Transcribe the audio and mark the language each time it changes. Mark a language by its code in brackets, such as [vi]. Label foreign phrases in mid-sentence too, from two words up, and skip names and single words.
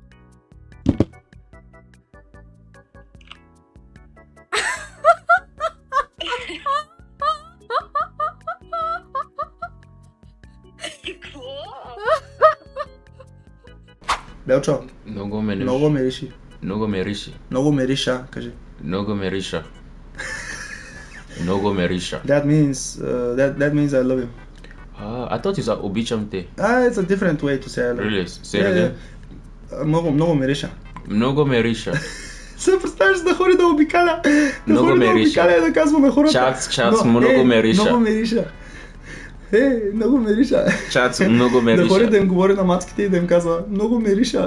[bg] Белчо, Много ме много ме реши. Много ме риши. Много ме риша, кажи. Много ме риша. Много ме риша. [en] That means I love you. I thought you said [bg] обичам те. [en] It's a different way to say I love you. Really? Say it again. [bg] Много ме риша. Много ме риша. Се представяш да ходи да обикаля. Много да ходи ме да риша. обикаля и да казва на хората. Чац, много ме риша. Много ме риша. Много ме риша. Чац, много ме Да ходи риша. да им говори на мацките и да им казва много ме риша.